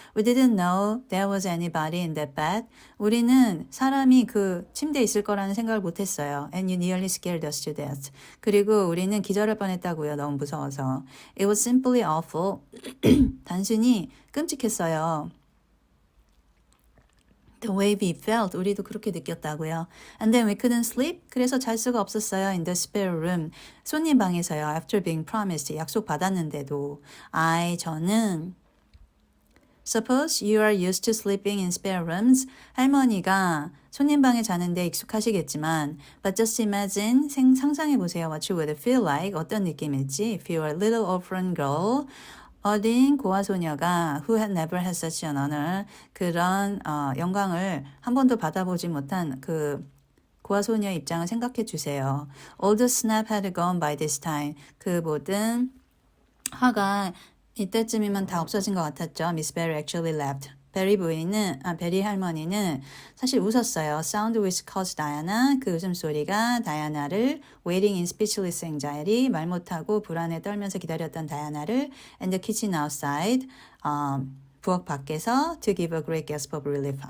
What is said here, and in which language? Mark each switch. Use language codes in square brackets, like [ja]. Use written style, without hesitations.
[en] We didn't know there was anybody in that bed. [ko] 우리는 사람이 그 침대에 있을 거라는 생각을 못했어요. [en] And you nearly scared us to death. [ko] 그리고 우리는 기절할 뻔했다고요. 너무 무서워서. [en] It was simply awful. [ko] 단순히 끔찍했어요. [en] The way we felt. [ko] 우리도 그렇게 느꼈다고요. [en] And then we couldn't sleep. [ko] 그래서 잘 수가 없었어요. [en] In the spare room. [ko] 손님 방에서요. [en] After being promised. [ko] 약속 받았는데도. 저는 [en] Suppose you are used to sleeping in spare rooms. [ko] 할머니가 손님 방에 자는데 익숙하시겠지만 [en] But just imagine. [ko] 상상해보세요. [en] What you would feel like. [ko] 어떤 느낌일지. [en] If you were a little orphan girl. [ko] 어린 고아소녀가 [en] who had never had such an honor [ko] 그런 영광을 한 번도 받아보지 못한 그 고아소녀의 입장을 생각해 주세요. [en] All the snap had gone by this time. [ko] 그 모든 화가 이때쯤이면 다 없어진 것 같았죠. [en] Miss Barry actually laughed. [ko] 베리 할머니는 사실 웃었어요. [en] Sound which caused Diana. [ko] 그 웃음소리가 다이아나를 [en] waiting in speechless anxiety. [ko] 말 못하고 불안에 떨면서 기다렸던 다이아나를 [en] and the kitchen outside. [ko] 부엌 밖에서 [en] to give a great gasp of relief.